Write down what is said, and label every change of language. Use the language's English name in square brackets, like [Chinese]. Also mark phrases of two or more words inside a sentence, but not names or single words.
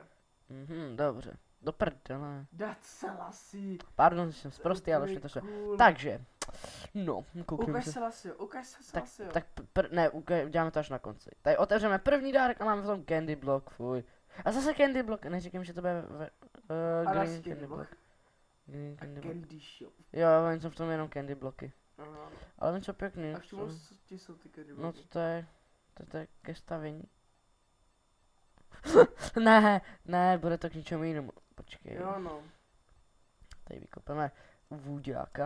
[Czech] Dobře. Do prdele. Dat Selassie. Pardon, že jsem sprostý, ale už mi to šlo. Takže, no, koukněme se. Ukaž se Selassie. Tak ne, uděláme to až na konci. Tady otevřeme první dárek a máme v tom [English] candy block, [Czech] fuj. A zase [English] candy block, [Czech] neříkám, že to bude [English] green candy block. Green candy block. Candy shop. [Czech] Jo, oni jsou v tom jenom candy bloky. Aha. Ale něco pěkný. A k čemu jsou ty candy No bloky? to je ke stavění. ne, bude to k ničemu jinému. Počkej. Jo no. Tady vykopeme vůďáka.